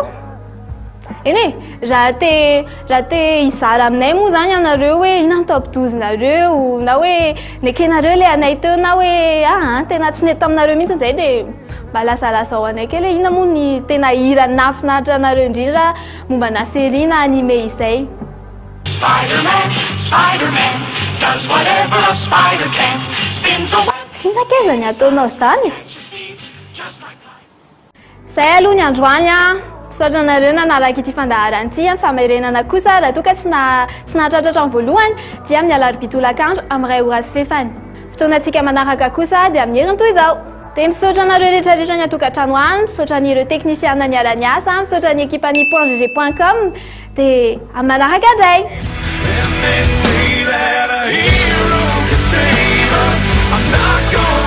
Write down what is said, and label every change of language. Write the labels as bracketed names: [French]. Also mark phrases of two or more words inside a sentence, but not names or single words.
[Malagasy] Eny e, raha te hizara aminay moa zany ianareo hoe ina ny top 12 nareo na hoe nekenareo ilay anay teo na hoe tena tsy nety aminareo mihitsy zay dia mba lasalasa ao anay kely hoe ina moa ny tena hira nafinaritra anareo indrindra mombana série na anime izay. [English] Spider-Man, Spider-Man, does whatever a spider can. Spins a web. [Malagasy] Finan-kaiza ny ataonao zany? Zay aloha ny androany misaotra anareo nanaraka ity fandaharan'ity famarenana kosa raha toa ka tsy nahatratratra ny voalohany dia amin'ny alarobia tolakandro amin'ny ray ora sy fefany. Fotoanantsika manaraka kosa dia amin'ny herintoy izao. Dia misaotra anareo rehetrarehetra ny atokantrano any, misaotra an'ireo teknisiana niara-ny asa, misaotra ny ekipan'ny .gg.com dia amin'ny manaraka indray. [English] And they say that a hero can save us. I'm not